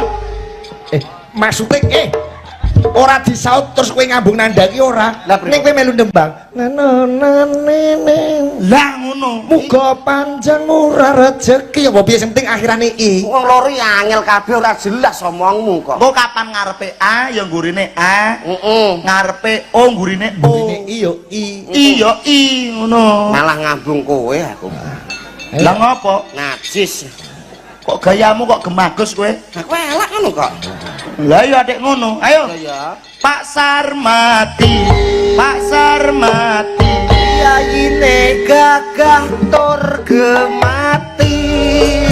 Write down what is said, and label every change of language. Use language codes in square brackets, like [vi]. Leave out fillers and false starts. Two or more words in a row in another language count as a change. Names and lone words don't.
[jv] Maksudnya ora disaut terus kowe ngambung nanda iki ora. Ning kowe melu nembang. Lah ngono. Muga panjang murah rezeki apa piye sing penting akhirane i. Wong loro angel kabeh ora jelas omongmu kok. Engko kapan ngarepe A ya nggurine A. Ngarepe O nggurine O. Ngene i yo i. Iya I ngono. Malah ngambung kowe aku. Lah ngopo? Najis. Kok gayamu kok gemagus kowe? Aku elak ngono kok. Lah ya adek ngono. Ayo. Ya. Pak Sarmati. Yayine gagah tur gemati.